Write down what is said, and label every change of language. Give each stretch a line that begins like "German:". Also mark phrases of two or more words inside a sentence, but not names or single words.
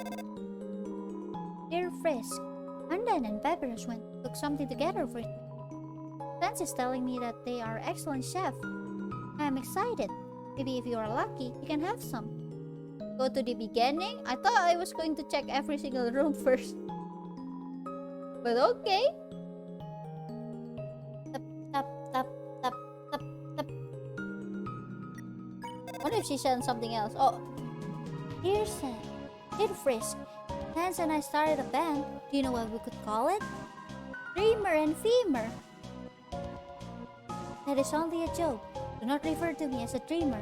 English: Dear Frisk, Andan and Papyrus went to cook something together for you. Sans is telling me that they are excellent chef. I am excited. Maybe if you are lucky, you can have some. Go to the beginning? I thought I was going to check every single room first. But okay. Tap, tap, tap, tap, tap, tap. What if she sent something else. Oh, dear Sam, dear Frisk, Hans and I started a band. Do you know what we could call it? Dreamer and Femur. That is only a joke. Do not refer to me as a dreamer.